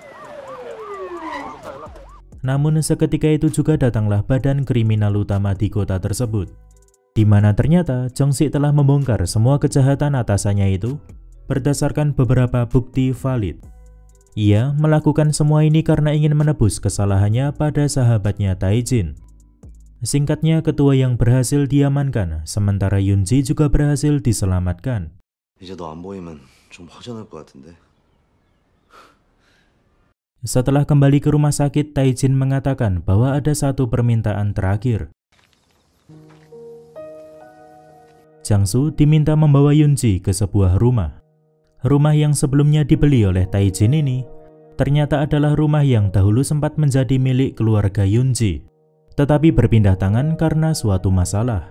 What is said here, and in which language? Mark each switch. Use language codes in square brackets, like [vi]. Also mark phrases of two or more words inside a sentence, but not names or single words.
[id] Namun seketika itu juga datanglah badan kriminal utama di kota tersebut, di mana ternyata Jong-sik telah membongkar semua kejahatan atasannya itu berdasarkan beberapa bukti valid. Ia melakukan semua ini karena ingin menebus kesalahannya pada sahabatnya Tae-jin. Singkatnya, Ketua Yang berhasil diamankan, sementara Yunji juga berhasil diselamatkan. [ko] 이제 너 안 보이면 좀 허전할 것 같은데. [id] Setelah kembali ke rumah sakit, Tae-jin mengatakan bahwa ada satu permintaan terakhir. Jang Soo diminta membawa Yunji ke sebuah rumah. Rumah yang sebelumnya dibeli oleh Tae-jin ini ternyata adalah rumah yang dahulu sempat menjadi milik keluarga Yunji, tetapi berpindah tangan karena suatu masalah.